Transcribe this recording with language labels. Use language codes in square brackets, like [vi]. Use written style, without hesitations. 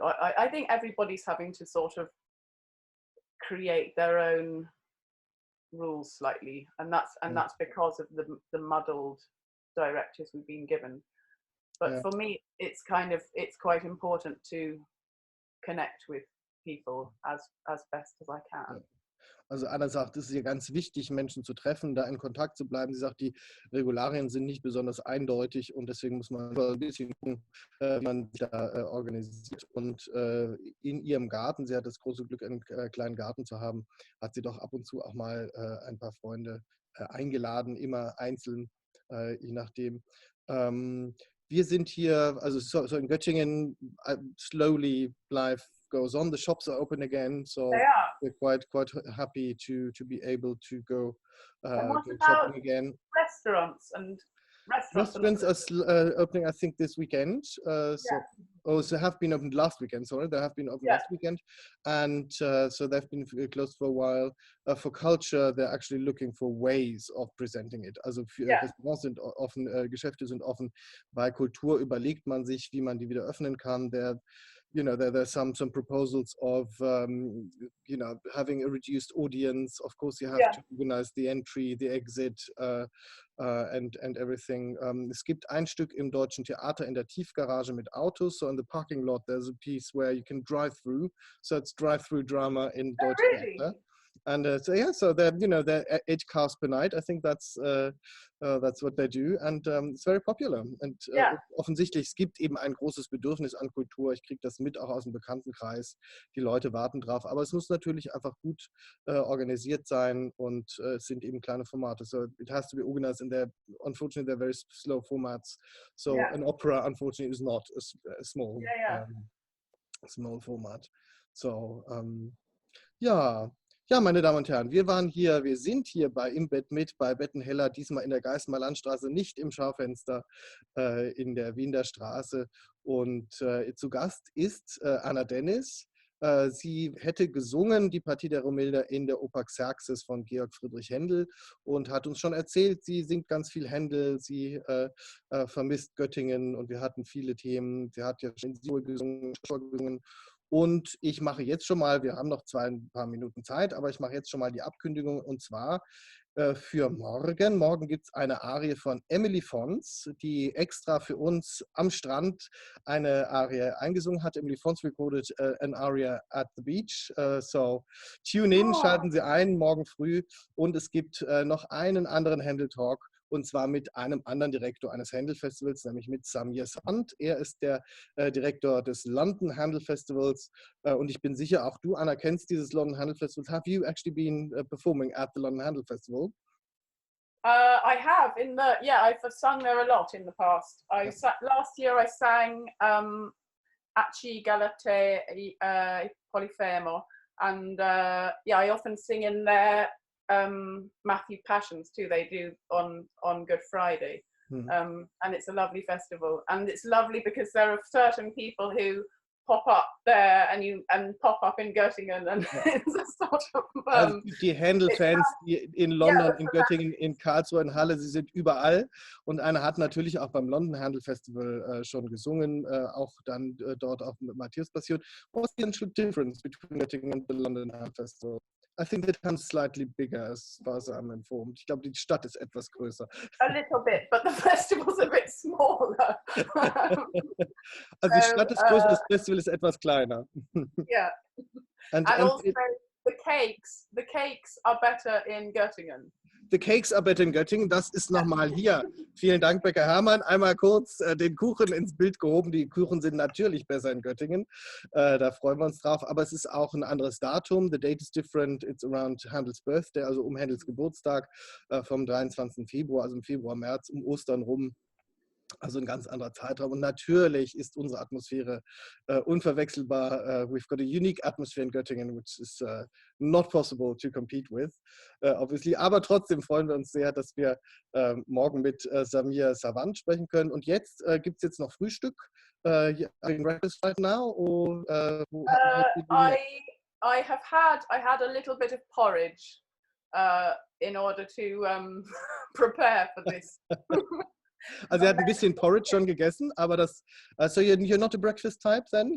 [en] I think everybody's having to sort of create their own rules slightly, and that's because of the muddled directives we've been given. But for me, it's quite important to connect with people as best as I can. [de] Also Anna sagt, es ist ihr ganz wichtig, Menschen zu treffen, da in Kontakt zu bleiben. Sie sagt, die Regularien sind nicht besonders eindeutig und deswegen muss man ein bisschen gucken, wie man sich da organisiert. Und in ihrem Garten, sie hat das große Glück, einen kleinen Garten zu haben, hat sie doch ab und zu auch mal ein paar Freunde eingeladen, immer einzeln, je nachdem. Wir sind hier, also so in Göttingen, [en] slowly life goes on. The shops are open again, so we're quite happy to be able to go shopping again. Restaurants and restaurants are opening, I think, this weekend. So have been opened last weekend. Sorry, they have been opened last weekend, and so they've been closed for a while. For culture, they're actually looking for ways of presenting it. [de] Also für Restaurants sind offen, Geschäfte sind offen. Bei Kultur überlegt man sich, wie man die wieder öffnen kann. [en] There's some proposals of having a reduced audience. Of course, you have to organize the entry, the exit, and everything. [de] Es gibt ein Stück im Deutschen Theater in der Tiefgarage mit Autos. [en] So in the parking lot, there's a piece where you can drive through. So it's drive-through drama in Deutschen Theater. And so they're 8 cars per night. I think that's what they do, and it's very popular. [de] And offensichtlich, es gibt eben ein großes Bedürfnis an Kultur. Ich kriege das mit auch aus dem Bekanntenkreis. Die Leute warten drauf, aber es muss natürlich einfach gut organisiert sein, und es sind eben kleine Formate. [en] So it has to be organized, and unfortunately they're very slow formats. So an opera, unfortunately, is not a small small format. [de] So Ja, meine Damen und Herren, wir sind hier bei Im Bett mit, bei Bettenheller, diesmal in der Geismarer Landstraße, nicht im Schaufenster in der Wiener Straße. Und zu Gast ist Anna Dennis. Sie hätte gesungen die Partie der Romilda in der Oper Xerxes von Georg Friedrich Händel und hat uns schon erzählt, sie singt ganz viel Händel, sie vermisst Göttingen, und wir hatten viele Themen. Sie hat ja schon gesungen. Und ich mache jetzt schon mal, wir haben noch ein paar Minuten Zeit, aber ich mache jetzt schon mal die Ankündigung, und zwar für morgen. Morgen gibt es eine Arie von Emily Fons, die extra für uns am Strand eine Arie eingesungen hat. [en] Emily Fons recorded an aria at the beach. So tune in, [de] schalten Sie ein morgen früh. Und es gibt noch einen anderen Händel-Talk, und zwar mit einem anderen Direktor eines Händel-Festivals, nämlich mit Samir Sand. Er ist der Direktor des London Händel Festivals, und ich bin sicher, auch du, Anna, kennst dieses London Händel Festival. [en] Have you actually been performing at the London Händel Festival? I have I've sung there a lot in the past. Last year I sang Acci Galate Polifemo, and I often sing in there. Matthew Passions too, they do on Good Friday, and it's a lovely festival, and it's lovely because there are certain people who pop up there and pop up in Göttingen, and it's a sort of [de] also die Händel-Fans, die in London, in Göttingen, in Karlsruhe, in Halle, sie sind überall, und Anna hat natürlich auch beim London Händel Festival schon gesungen, auch dann dort auch mit Matthias passiert. [en] What's the actual difference between Göttingen and the London Händel Festival? I think the town's slightly bigger, as far as I'm informed. [de] Ich glaube, die Stadt ist etwas größer. [en] A little bit, but the festival's a bit smaller. [de] Also die Stadt ist größer, das Festival ist etwas kleiner. [en] Yeah. And also the cakes are better in Göttingen. The cakes are better in Göttingen. [de] Das ist nochmal hier. Vielen Dank, Bäcker Hermann. Einmal kurz den Kuchen ins Bild gehoben. Die Kuchen sind natürlich besser in Göttingen. Da freuen wir uns drauf. Aber es ist auch ein anderes Datum. [en] The date is different. It's around Händels birthday, [de] also um Händels Geburtstag vom 23. Februar, also im Februar, März, um Ostern rum. Also ein ganz anderer Zeitraum. Und natürlich ist unsere Atmosphäre unverwechselbar. [en] We've got a unique atmosphere in Göttingen, which is not possible to compete with, obviously. [de] Aber trotzdem freuen wir uns sehr, dass wir morgen mit Samir Savant sprechen können. Und jetzt gibt es jetzt noch Frühstück. [en] Breakfast right now? Or, I had a little bit of porridge in order to prepare for this. [de] Also er hat ein bisschen Porridge schon gegessen, aber das, [en] so you're not a breakfast type then?